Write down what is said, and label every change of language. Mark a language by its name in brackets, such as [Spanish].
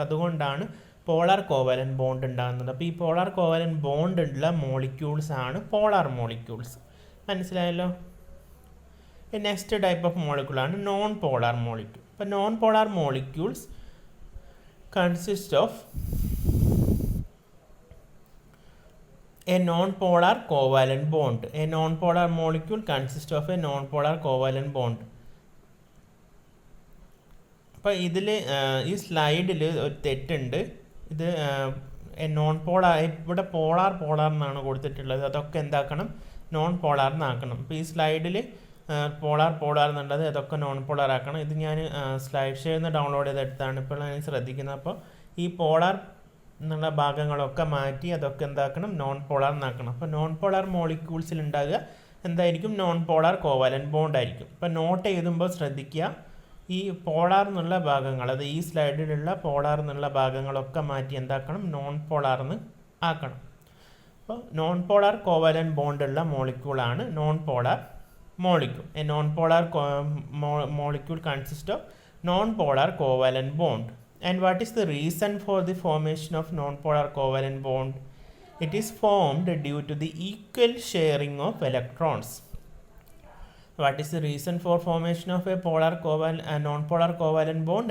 [Malayalam] അതുകൊണ്ടാണ് polar covalent bond ഉണ്ടാകുന്നത്. അപ്പോൾ ഈ പോളാർ കോവാലൻ ബോണ്ട് ഉള്ള മോളിക്യൂൾസ് ആണ് പോളാർ മോളിക്യൂൾസ്. മനസ്സിലായല്ലോ? [English] Next type of മോളിക്യൂളാണ് non polar molecule. അപ്പോൾ non polar molecules consist of a non-polar covalent bond. A non-polar molecule consists of a non-polar covalent bond. [Malayalam] അപ്പോൾ ഇതിൽ ഈ സ്ലൈഡിൽ ഒരു തെറ്റുണ്ട്. ഇത് നോൺ പോളാർ, ഇവിടെ പോളാർ എന്നാണ് കൊടുത്തിട്ടുള്ളത്. അതൊക്കെ എന്താക്കണം? Non polar എന്നാക്കണം. അപ്പോൾ ഈ സ്ലൈഡിൽ പോളാർ എന്നുള്ളത് അതൊക്കെ നോൺ പോളാർ ആക്കണം. ഇത് ഞാൻ സ്ലൈഡ് ഷെയറിൽ നിന്ന് ഡൗൺലോഡ് ചെയ്തെടുത്താണ്. ഇപ്പോൾ ഞാൻ ശ്രദ്ധിക്കുന്നത്. അപ്പോൾ ഈ പോളാർ എന്നുള്ള ഭാഗങ്ങളൊക്കെ മാറ്റി അതൊക്കെ എന്താക്കണം? Non polar എന്നാക്കണം. അപ്പോൾ നോൺ പോളാർ മോളിക്യൂൾസിൽ ഉണ്ടാകുക എന്തായിരിക്കും? നോൺ പോളാർ കോവാലൻ ബോണ്ട് ആയിരിക്കും. അപ്പോൾ നോട്ട് എഴുതുമ്പോൾ ശ്രദ്ധിക്കുക, ഈ പോളാർ എന്നുള്ള ഭാഗങ്ങൾ, അത് ഈ സ്ലൈഡിലുള്ള പോളാർ എന്നുള്ള ഭാഗങ്ങളൊക്കെ മാറ്റി എന്താക്കണം? നോൺ പോളാർന്ന് ആക്കണം. അപ്പോൾ non polar covalent ബോണ്ടുള്ള മോളിക്യൂളാണ് non polar molecule. [English] A non-polar molecule consists of non-polar covalent bond. And what is the reason for the formation of non-polar covalent bond? It is formed due to the equal sharing of electrons. What is the reason for formation of a non-polar covalent bond?